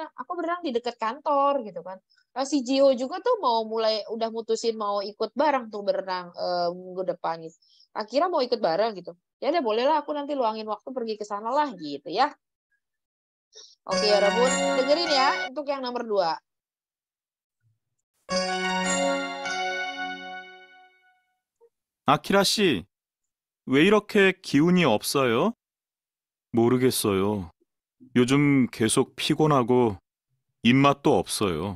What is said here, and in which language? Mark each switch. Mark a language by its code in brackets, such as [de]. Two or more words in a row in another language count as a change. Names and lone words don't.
[id] Aku berenang di dekat kantor gitu kan. Si Jio juga tuh udah mutusin mau ikut bareng tuh berenang minggu depan gitu. Akhirnya mau ikut bareng gitu. Ya udah bolehlah aku nanti luangin waktu pergi ke sana lah gitu ya. Oke ya Rabun, dengerin ya untuk yang nomor 2. [ko] 아키라 씨, 왜 이렇게 기운이 없어요? 모르겠어요. 요즘 계속 피곤하고 입맛도 없어요.